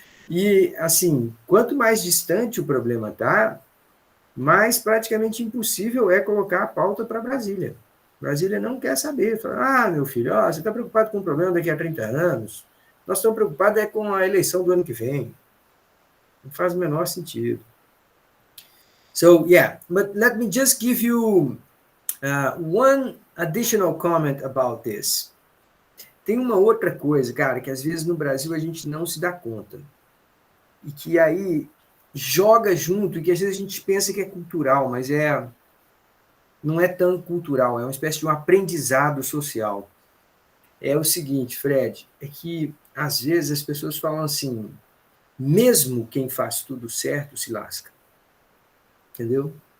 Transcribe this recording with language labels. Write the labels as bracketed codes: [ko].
[pt] E, assim, quanto mais distante o problema está, mais praticamente impossível é colocar a pauta para Brasília. Brasília não quer saber. Fala, meu filho, você está preocupado com o problema daqui a 30 anos? Nós estamos preocupados com a eleição do ano que vem. Não faz o menor sentido. [en] So, yeah, but let me just give you one additional comment about this. [pt] Tem uma outra coisa, cara, que às vezes no Brasil a gente não se dá conta. E que aí joga junto, e que às vezes a gente pensa que é cultural, mas não é tão cultural, é uma espécie de um aprendizado social. É o seguinte, Fred, é que às vezes as pessoas falam assim, mesmo quem faz tudo certo se lasca. Entendeu?